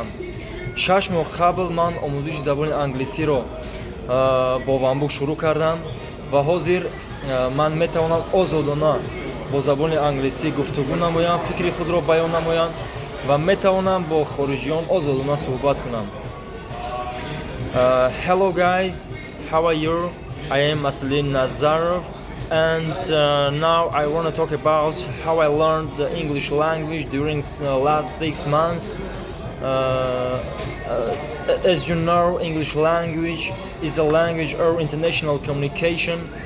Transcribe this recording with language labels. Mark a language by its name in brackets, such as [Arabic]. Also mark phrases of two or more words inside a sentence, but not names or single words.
[Tajik] 6 моҳ қабл ман омӯзиши забони англисиро бо onebook шурӯъ кардам ва ҳозир ман метавонам озодона бо забони англисӣ гуфтугӯ намоям, фикри худро баён намоям ва метавонам бо хориҷиён озодона суҳбат кунам. [English] Hello guys, how are you? I am Asliddin Nazarov and now I want to talk about how I learned the English language during last 6 months. As you know, English language is a language of international communication.